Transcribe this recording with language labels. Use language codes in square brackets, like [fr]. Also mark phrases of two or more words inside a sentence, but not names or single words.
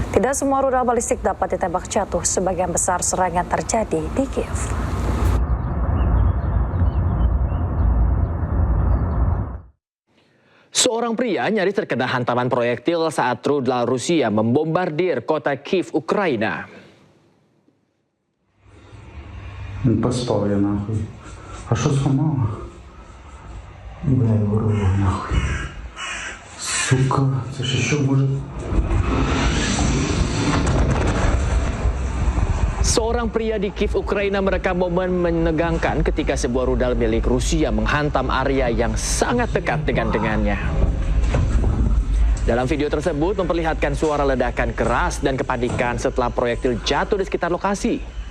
[id] Tidak semua rudal balistik dapat ditembak jatuh. Sebagian besar serangan terjadi di Kiev. Seorang pria nyaris terkena hantaman proyektil saat rudal Rusia membombardir kota Kiev, Ukraina. [uk] Поспав я нахуй. А що зламало? Бля, ворога нахуй. Сука, це ще що може? [id] Seorang pria di Kiev, Ukraina merekam momen menegangkan ketika sebuah rudal milik Rusia menghantam area yang sangat dekat dengannya. Dalam video tersebut memperlihatkan suara ledakan keras dan kepanikan setelah proyektil jatuh di sekitar lokasi.